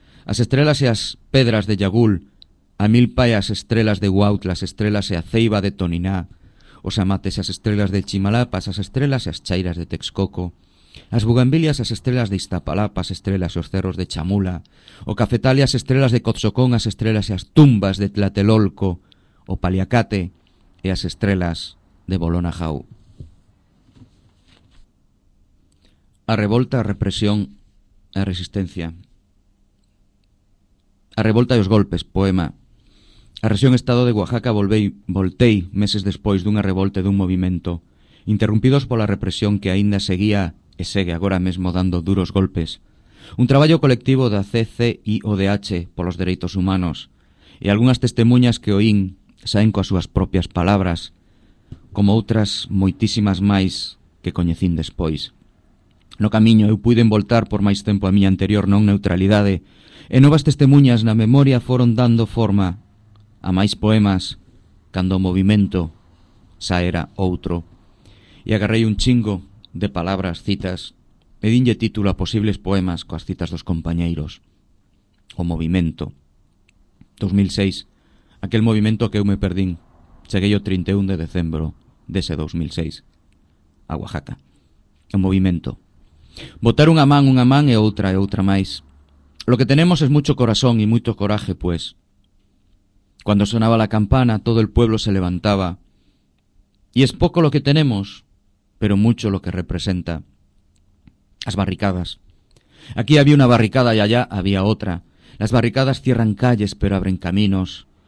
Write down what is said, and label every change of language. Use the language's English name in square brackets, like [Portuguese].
[Galician] As estrelas e as pedras de Yagul, a mil paias estrelas de Huautla, as estrelas e a ceiba de Toniná, os amates e as estrelas de Chimalapas, as estrelas e as chairas de Texcoco, as bugambilias, as estrelas de Iztapalapas, estrelas e os cerros de Chamula, o cafetal e as estrelas de Cotzocón, as estrelas e as tumbas de Tlatelolco, o paliacate e as estrelas de Bolonajau. A revolta, a represión, a resistencia. A revolta e os golpes, poema. A rexión estado de Oaxaca voltei meses despois dunha revolta e dun movimento, interrumpidos pola represión que aínda seguía e segue agora mesmo dando duros golpes. Un traballo colectivo da CCIODH polos dereitos humanos e algunhas testemunhas que oín saen coas súas propias palabras, como outras moitísimas máis que coñecín despois. No camiño eu puiden voltar por máis tempo a miña anterior non neutralidade, e novas testemunhas na memoria foron dando forma a máis poemas cando o movimento xa era outro. E agarrei un chingo de palabras, citas, e dinlle título a posibles poemas coas citas dos compañeiros. O movimento. 2006. Aquel movimento que eu me perdín. Cheguei o 31 de decembro dese 2006. A Oaxaca. O movimento. Botar unha man e outra máis. [Spanish] Lo que tenemos es mucho corazón y mucho coraje, pues. Cuando sonaba la campana, todo el pueblo se levantaba. Y es poco lo que tenemos, pero mucho lo que representa. Las barricadas. Aquí había una barricada y allá había otra. Las barricadas cierran calles, pero abren caminos.